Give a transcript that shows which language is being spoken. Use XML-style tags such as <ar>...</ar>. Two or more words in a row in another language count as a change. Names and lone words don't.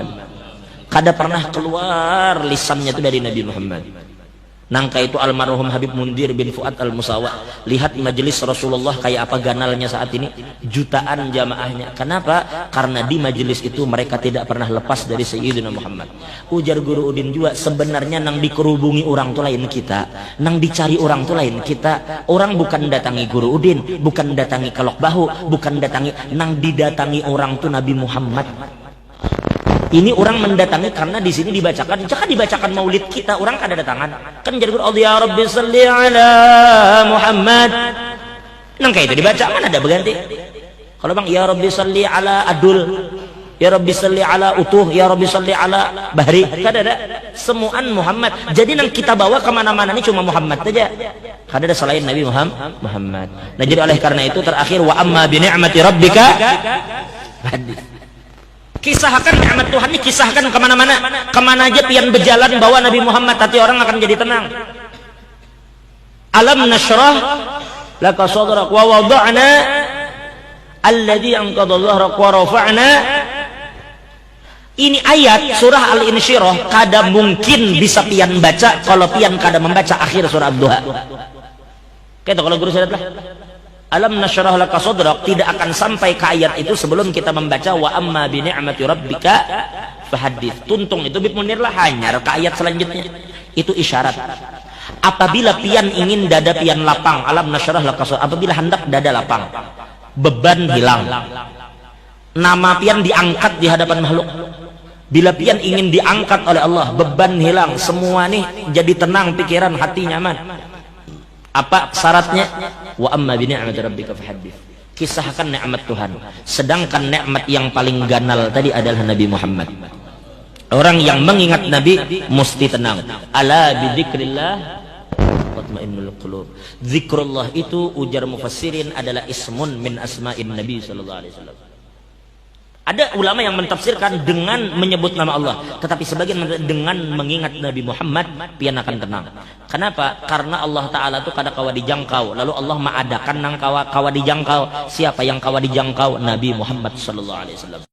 <id>Kada pernah keluar lisannya itu dari Nabi Muhammad. Nangka itu almarhum Habib Mundir bin Fuad Al-Musawa.</id> <bjn>Lihat majelis Rasulullah kayak apa ganalnya saat ini.</bjn> <id>Jutaan jamaahnya. Kenapa? Karena di majelis itu mereka tidak pernah lepas dari Sayyidina Muhammad.</id> <bjn>Ujar Guru Udin juga, sebenarnya nang dikerubungi orang tu lain kita, nang dicari orang tu lain kita. Orang bukan datangi Guru Udin, bukan datangi Kelok Bahu, bukan datangi, nang didatangi orang tu Nabi Muhammad. Ini orang mendatangi karena di sini dibacakan, jangan dibacakan maulid kita, orang kada datangan.</bjn> <ar>Kan jadi Allah يا رب صل على محمد.</ar> <bjn>Nang kayak itu dibaca, mana ada berganti.</bjn> <id>Kalau bang,</id> <ar>يا رب صل على Adul، يا رب صل على Utuh، يا رب صل على Bahri,</ar> <bjn>kada ada. Semuaan Muhammad. Jadi nang kita bawa kemana-mana ini cuma Muhammad saja. Kada ada selain Nabi Muhammad.</bjn> <id>Nah jadi oleh karena itu terakhir</id> <ar>وأما بنعمة ربك فحدث.</ar> <id>Kisahkan nikmat Tuhan ini, kisahkan kemana-mana.</id> <bjn>Kemana aja pian berjalan bawa Nabi Muhammad, hati orang akan jadi tenang.</bjn> <ar>ألم نشرح لك صدرك ووضعنا الذي أنقض ظهرك ورفعنا.</ar> <bjn>Ini ayat surah Al-Insyirah kada mungkin bisa pian baca kalau pian kada membaca akhir surah Ad-Duha.</bjn> <id>Kayak kalau guru saya lah,</id> <ar>ألم نشرح لك صدرك</ar> <id>tidak akan sampai ke ayat itu sebelum kita membaca</id> <ar>وأما بنعمة ربك فحدث.</ar> <bjn>Tuntung itu bib munir lah hanyar ke ayat selanjutnya.</bjn> <id>Itu isyarat.</id> <bjn>Apabila pian ingin dada pian lapang,</bjn> <ar>ألم نشرح لك صدرك,</ar> <bjn>apabila hendak dada lapang, beban hilang, nama pian diangkat di hadapan makhluk. Bila pian ingin diangkat oleh Allah, beban hilang, semua nih jadi tenang pikiran, hati nyaman.</bjn> <id>Apa syaratnya?</id> <ar>وأما بنعمة ربك فحدث.</ar> <id>Kisahkan nikmat Tuhan. Sedangkan nikmat yang paling ganal tadi adalah Nabi Muhammad. Orang yang mengingat Nabi mesti tenang.</id> <ar>ألا بذكر الله تطمئن القلوب.</ar> <id>Zikrullah itu ujar mufassirin adalah</id> <ar>اسم من أسماء النبي صلى الله عليه وسلم.</ar> <id>Ada ulama yang mentafsirkan dengan menyebut nama Allah, tetapi sebagian dengan mengingat Nabi Muhammad pian akan tenang.</id> <bjn>Kenapa? Karena Allah Ta'ala itu kada kawa dijangkau, lalu Allah mengadakan nang kawa dijangkau. Siapa yang kawa dijangkau?</bjn> <id>Nabi Muhammad</id> <ar>صلى الله عليه وسلم.</ar>